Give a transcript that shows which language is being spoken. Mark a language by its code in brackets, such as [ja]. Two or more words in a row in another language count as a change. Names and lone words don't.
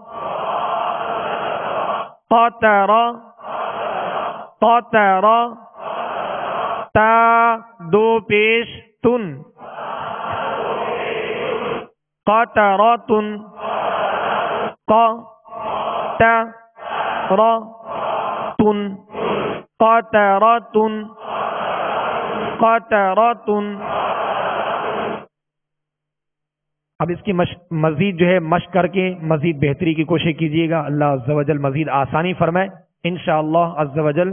[ar] قطر قطر، [ur] تا دو پیش تن، قطرۃ، ق ت ر تن، [ar] قطرۃ قطرۃ۔ [ur] اب اس کی مزید جو ہے مشق کر کے مزید بہتری کی کوشش کیجیے گا، [ar] اللہ عز و جل [ur] مزید آسانی فرمائے [ar] انشاءاللہ عز و جل۔